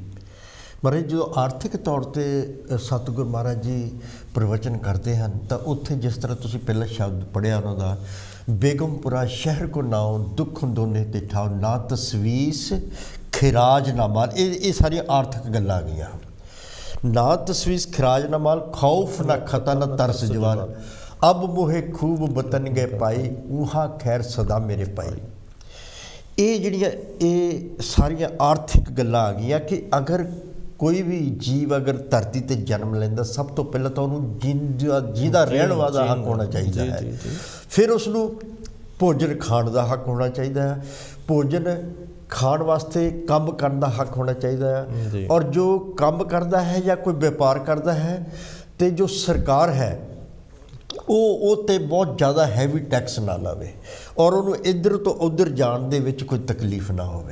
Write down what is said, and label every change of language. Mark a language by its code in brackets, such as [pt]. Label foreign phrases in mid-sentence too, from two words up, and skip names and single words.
[pa] ਮਹਾਰਾਜ ਜਦੋਂ ਆਰਥਿਕ ਤੌਰ 'ਤੇ ਸਤਿਗੁਰੂ ਮਹਾਰਾਜ ਜੀ ਪ੍ਰਵਚਨ ਕਰਦੇ ਹਨ ਤਾਂ ਉੱਥੇ ਜਿਸ ਤਰ੍ਹਾਂ ਤੁਸੀਂ ਪਹਿਲਾ ਸ਼ਬਦ ਪੜ੍ਹਿਆ ਉਹਨਾਂ ਦਾ, ਬੇਗਮਪੁਰਾ ਸ਼ਹਿਰ ਕੋ ਨਾਉ ਦੁੱਖ ਦੋਨੇ ਤੇ ਠਾਉ ਨਾ ਤਸਵੀਸ ਖਿਰਾਜ ਨਾ ਮਾਲ, ਇਹ ਸਾਰੀਆਂ ਆਰਥਿਕ ਗੱਲਾਂ ਆ ਗਈਆਂ। [hi] ना तस्वीस खराज न माल खौफ न खता न तरस जवान अब मोहे खूब बतन गए पाई ऊहा खैर सदा मेरे पाई। [pa] ये ਜਿਹੜੀਆਂ ਇਹ ਸਾਰੀਆਂ ਆਰਥਿਕ ਗੱਲਾਂ ਆ ਗਈਆਂ ਕਿ ਅਗਰ ਕੋਈ ਵੀ ਜੀਵ ਅਗਰ ਧਰਤੀ ਤੇ ਜਨਮ ਲੈਂਦਾ ਸਭ ਤੋਂ ਪਹਿਲਾਂ ਤਾਂ ਉਹਨੂੰ ਜਿਹਦਾ ਰਹਿਣ ਵਾਲਾ ਹੱਕ ਹੋਣਾ ਚਾਹੀਦਾ ਹੈ, ਫਿਰ ਉਸ ਨੂੰ ਭੋਜਨ ਖਾਣ ਦਾ ਹੱਕ ਹੋਣਾ ਚਾਹੀਦਾ ਹੈ, ਭੋਜਨ ਖਾਣ ਵਾਸਤੇ ਕੰਮ ਕਰਨ ਦਾ ਹੱਕ ਹੋਣਾ ਚਾਹੀਦਾ ਹੈ, ਔਰ ਜੋ ਕੰਮ ਕਰਦਾ ਹੈ ਜਾਂ ਕੋਈ ਵਪਾਰ ਕਰਦਾ ਹੈ ਤੇ ਜੋ ਸਰਕਾਰ ਹੈ ਉਹ ਤੇ ਬਹੁਤ ਜ਼ਿਆਦਾ [en] heavy tax [pa] ਨਾ ਲਾਵੇ ਔਰ ਉਹਨੂੰ ਇੱਧਰ ਤੋਂ ਉੱਧਰ ਜਾਣ ਦੇ ਵਿੱਚ ਕੋਈ ਤਕਲੀਫ ਨਾ ਹੋਵੇ।